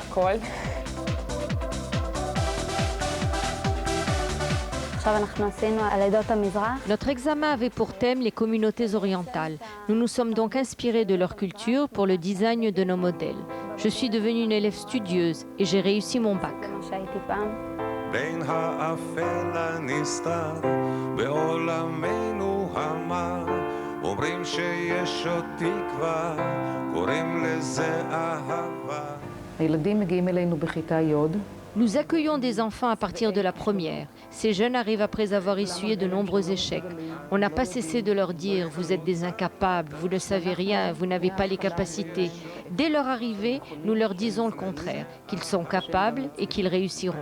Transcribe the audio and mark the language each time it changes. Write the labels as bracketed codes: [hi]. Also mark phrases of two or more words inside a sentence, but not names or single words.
[fr] Notre examen avait pour thème les communautés orientales. Nous nous sommes donc inspirés de leur culture pour le design de nos modèles. Je suis devenue une élève studieuse et j'ai réussi mon bac. [he] בין האפל הנסתר בעולמנו המר אומרים שיש עוד תקווה קוראים לזה אהבה. הילדים מגיעים אלינו בכיתה י'. [fr] Nous accueillons des enfants à partir de la première. Ces jeunes arrivent après avoir essuyé de nombreux échecs. On n'a pas cessé de leur dire « vous êtes des incapables, vous ne savez rien, vous n'avez pas les capacités ». Dès leur arrivée, nous leur disons le contraire, qu'ils sont capables et qu'ils réussiront.